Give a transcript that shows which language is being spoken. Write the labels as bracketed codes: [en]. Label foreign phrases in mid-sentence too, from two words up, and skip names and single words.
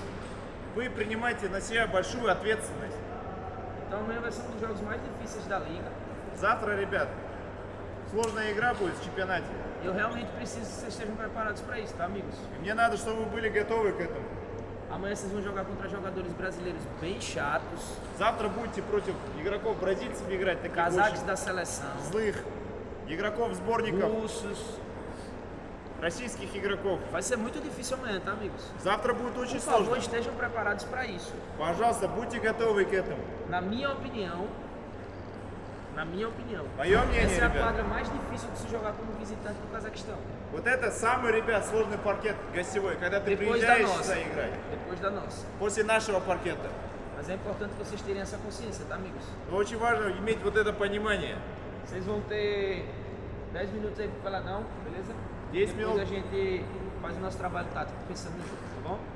[ru] Вы принимаете на себя большую ответственность. [pt] Então amanhã vai ser um dos jogos mais difíceis da liga. [ru] Завтра, ребят, сложная игра будет в чемпионате. [pt] Eu realmente preciso que vocês estejam preparados para isso, tá, amigos? [ru] И мне надо, чтобы вы были готовы к этому. [pt] Amanhã vocês vão jogar contra jogadores brasileiros bem chatos, [ru] Завтра будете против игроков бразильцев играть, таких [pt] casaques [ru] очень [pt] da seleção, [ru] злых, игроков сборников, [pt] russos. [ru] российских игроков. [pt] Vai ser muito difícil amanhã, tá, amigos? [ru] Завтра будет [pt] Por [ru] очень [pt] favor, [ru] сложно. [pt] estejam preparados para isso. [ru] Пожалуйста, будьте готовы к этому. [pt] Na minha opinião, [ru] Мое мнение, [pt] essa é a [ru] ребят, [pt] quadra mais difícil de se jogar como visitante do Cazaquistão. [ru] вот это самый, ребят, сложный паркет гостевой, когда ты [pt] Depois da [ru] приезжаешь [pt] nossa. [ru] сюда играть. [pt] Depois da nossa. [ru] После нашего паркета. [pt] Mas é importante vocês terem essa consciência, tá, amigos? [ru] Но очень важно иметь вот это понимание. [pt] Vocês vão ter 10 minutos aí pro peladão, beleza? 10 Depois minutos. a gente faz o nosso trabalho tático pensando no jogo, tá bom?